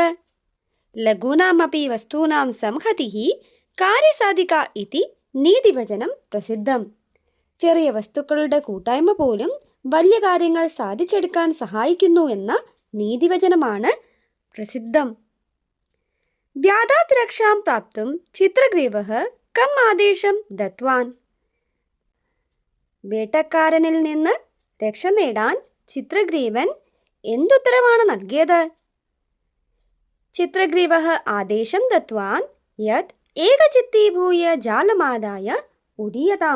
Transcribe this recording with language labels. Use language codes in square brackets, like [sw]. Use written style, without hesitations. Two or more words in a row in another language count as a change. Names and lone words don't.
[sa] ലഘൂനാമപി വസ്തൂനാം സംഹതിഹി കാര്യസാധിക ഇതി നീതിവചനം പ്രസിദ്ധം. [ml] ചെറിയ വസ്തുക്കളുടെ കൂട്ടായ്മ പോലും വലിയ കാര്യങ്ങൾ സാധിച്ചെടുക്കാൻ സഹായിക്കുന്നു എന്ന നീതിവചനമാണ് പ്രസിദ്ധം. [sa] व्याधात् रक्षां प्राप्तुं चित्रग्रीवः कम् आदेशं दत्तवान्? [ml] വേട്ടക്കാരനിൽ നിന്ന് രക്ഷ നേടാൻ ചിത്രഗ്രീവൻ എന്തുത്തരവാണ് നൽകിയത്? [sa] ചിത്രഗ്രീവः ആദേശം ദത്വാൻ യത് ഏകചിത്തീഭൂയ ജാലമാദായ ഉഡീയതാം.